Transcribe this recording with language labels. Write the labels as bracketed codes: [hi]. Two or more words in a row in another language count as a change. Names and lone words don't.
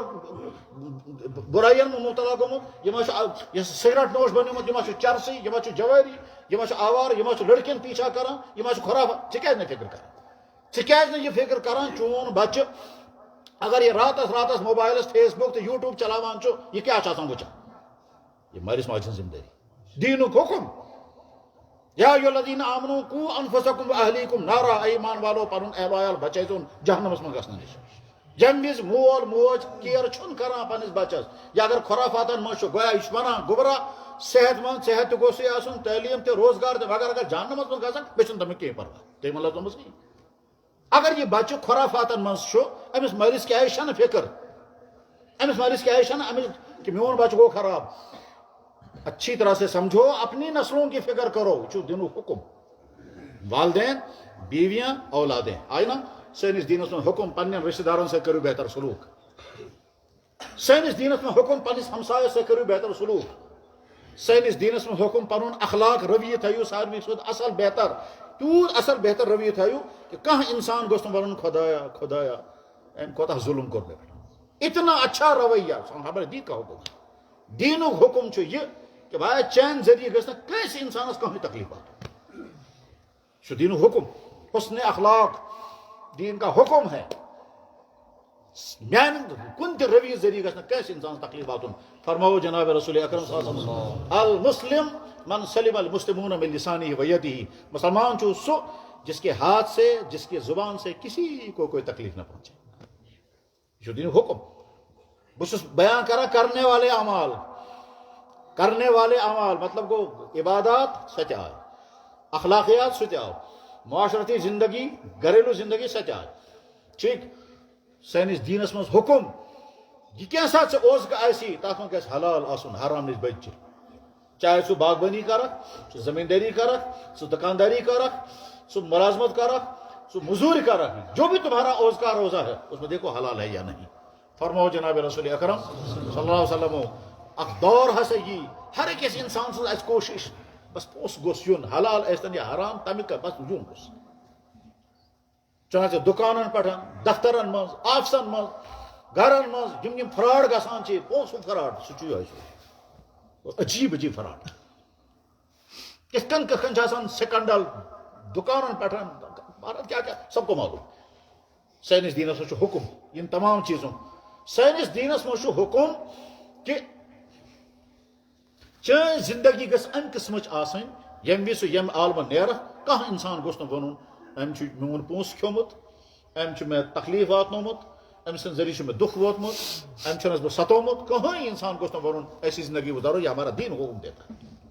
[ks] بُرایین منٛز مُبتلا گوٚمُت یہِ ما چھُ سگریٹ نوش بنیومُت یہِ ما چھُ چرسی یہِ ما چھُ جوٲری یہِ ما چھُ آوار یہِ ما چھُ لڑکین پیچھا کران یہِ ما چھُ خرافات ژٕ کیازِ نہٕ فِکر کران ژٕ کیازِ نہٕ یہِ فِکر کران چون بچہِ اگر یہ راتس موبائلس فیس بک تو یوٹیوب چلاوان چھُ یہ کیا چھُ آسان وٕچھان یہ مٲلِس ماجہِ ہٕنٛز ذمہٕ دٲری دیٖنُک حکم [ar] یا ایھا الذین آمنوا قوا انفسکم واہلیکم نارا [ur] اے ایمان [ks] والو پنُن اہل ویال بچٲیزون جہنمس منٛز گژھنہٕ نِش ییٚمہِ وِزِ مول موج کیر چھُنہٕ کران پننس بچس یا اگر خرافاتن منٛز چھُ گویا یہِ چھُ ونان گمراہ صحت مند صحت تہِ گوٚژھُے آسُن تعلیٖم تہِ روزگار تہِ مگر اگر جہنمس منٛز گژھان مےٚ چھُنہٕ تمیُک کینٛہہ پرواے تُہۍ مطلب دوٚپمس کِہیٖنۍ اگر یہ بچہ خرافاتن منٛز چھُ أمِس مٲلِس کیازِ چھنہٕ فِکر أمِس مٲلِس کیازِ چھنہٕ أمِس کہ میون بچہ گوٚو خراب [ur] اچھی طرح سے سمجھو اپنی نسلوں کی فکر کرو [ks] یہ چھُ دِنُک حکم والدین بیویاں اولادیں آئی نا سٲنِس دیٖنس منٛز حکم پننٮ۪ن رشتہٕ دارن سۭتۍ کٔرِو بہتر سلوٗک سٲنِس دیٖنس منٛز حکم پننِس ہمسایس سۭتۍ کٔرِو بہتر سلوٗک سٲنِس دیٖنس منٛز حکم پنُن اخلاق رویہ تھٲیِو سارنٕے سۭتۍ اصل بہتر تیوٗت اصل بہتر رویہ تھٲیِو کہ کانٛہہ انسان گوٚژھ نہٕ ونُن خدایا خدایا أمۍ کوتاہ ظُلم کوٚر مےٚ پٮ۪ٹھ [ur] اتنا اچھا رویہ خبر دی کا حکم [ks] دیٖنُک حکم چھُ یہِ کہ بھائی چین ذریعہ گژھِ نہٕ کٲنٛسہِ انسانس کٕہٕنۍ تکلیٖف واتُن یہِ چھُ دیٖنُک حکم [ur] حسن اخلاق دین کا حکم ہے [ks] میانہِ کُنہِ تہِ رویہ ذریعہ گژھِ نہٕ کٲنٛسہِ انسانس تکلیٖف واتُن فرماوو جناب رسول اکرم [ar] صلی اللہ علیہ وسلم المسلم من سلم المسلمون من لسانه و یده [ks] مسلمان چھُ سُہ [ur] جس کے ہاتھ سے جس کی زبان سے کسی کو کوئی تکلیف نہ پہنچے [ks] یہ چھُ دیٖنُک حکم بہٕ چھُس بیان کران کرنے والے اعمال مطلب گوٚو عبادات سۄ تہِ آے اخلاقیات سُہ تہِ آو معاشرتی زندگی گھریلو زندگی سۄ تہِ آے ٹھیٖک سٲنِس دیٖنس منٛز حکم یہِ کینٛژھا ژےٚ اوزکہٕ آسی تتھ منٛز گژھِ حلال آسُن حرام نِش بچہِ چاہے ژٕ باغبٲنی کرکھ ژٕ زمینداری کرکھ ژٕ دکانداری کرکھ ژٕ ملازمت کرکھ ژٕ مزوٗرۍ کرکھ [ur] جو بھی تمہارا اوزکار روزہ ہے اس میں دیکھو حلال ہے یا نہیں [ks] فرماو جناب رسول اکرم [ar] صلی اللہ علیہ وسلم [ks] اکھ دور ہسا یی ہر أکِس انسان سٕنٛز آسہِ کوٗشش بس پونٛسہٕ گوٚژھ یُن حلال ٲسۍتن یا حرام تمیُک بس یُن گوٚژھ چاہے دُکانن پٮ۪ٹھ دفترن منٛز آفسن منٛز گرن منٛز یِم فراڈ گژھان چھِ پونٛسہٕ فراڈ سُہ چھُ یِہوٚے عجیب عجیب فراڈ کِتھ کٔنۍ چھِ آسان سکینڈل دُکانن پٮ۪ٹھ بھارت [ur] کیا کیا سب کو معلوم [ks] سٲنِس دیٖنس منٛز چھُ حکم یِم تمام چیٖزوں سٲنِس دیٖنس منٛز چھُ حکم کہ چٲنۍ زندگی گژھِ امہِ قٕسمٕچ آسٕنۍ ییٚمہِ وِزِ سُہ ییٚمہِ عالمہٕ نیرکھ کانٛہہ انسان گوٚژھ نہٕ ونُن أمۍ چھُ میون پونٛسہٕ کھیوٚمُت أمۍ میں تکلیف واتنومت أمۍ سٕنٛدِ ذریعہ چھُ مےٚ دُکھ ووتمُت أمۍ چھُنس بہٕ ستومُت کٕہٕنۍ انسان گوٚژھ نہٕ وَنُن [ur] ایسی زندگی گزارو یہ ہمارا دین حکم دیتا ہے